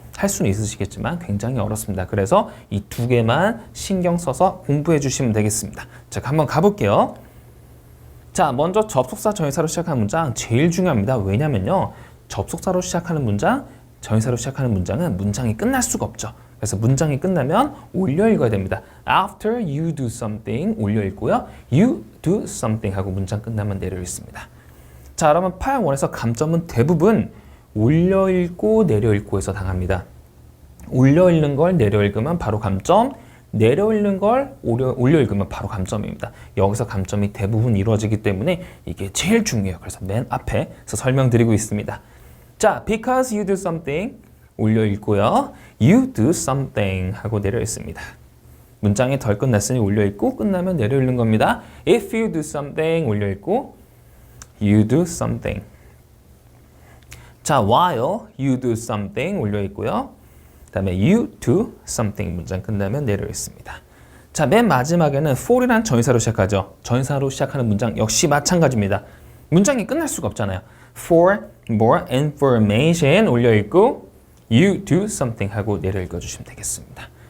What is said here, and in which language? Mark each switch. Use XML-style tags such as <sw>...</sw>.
<ko>할 수는 있으시겠지만 굉장히 어렵습니다. 그래서 이 두 개만 신경 써서 공부해 주시면 되겠습니다. 자, 한번 가볼게요. 자, 먼저 접속사 전치사로 시작하는 문장 제일 중요합니다. 왜냐면요. 접속사로 시작하는 문장, 전치사로 시작하는 문장은 문장이 끝날 수가 없죠. 그래서 문장이 끝나면 올려 읽어야 됩니다.</ko> <en>After you do something</en> <ko>올려 읽고요.</ko> <en>You do something</en> <ko>하고 문장 끝나면 내려 읽습니다. 자, 그러면 파트 1에서 감점은 대부분 올려 읽고 내려 읽고에서 당합니다. 올려 읽는 걸 내려 읽으면 바로 감점, 내려 읽는 걸 올려 읽으면 바로 감점입니다. 여기서 감점이 대부분 이루어지기 때문에 이게 제일 중요해요. 그래서 맨 앞에서 설명드리고 있습니다.</ko> <en>자, because you do something</en> <ko>올려 읽고요.</ko> <en>You do something</en> <ko>하고 내려 읽습니다. 문장이 덜 끝났으니 올려 읽고 끝나면 내려 읽는 겁니다.</ko> <en>If you do something</en> <ko>올려 읽고</ko> <en>You do something. 자, while you do something</en> <ko>올려 읽고요. 그 다음에</ko> <en>you do something</en> <ko>문장 끝나면 내려 읽습니다. 자, 맨 마지막에는 for이란 전치사로 시작하죠. 전치사로 시작하는 문장 역시 마찬가지입니다. 문장이 끝날 수가 없잖아요.</ko> <en>For more information</en> <ko>올려 읽고</ko> <en>You do something</en> <ko>하고 내려 읽어주시면 되겠습니다.</ko>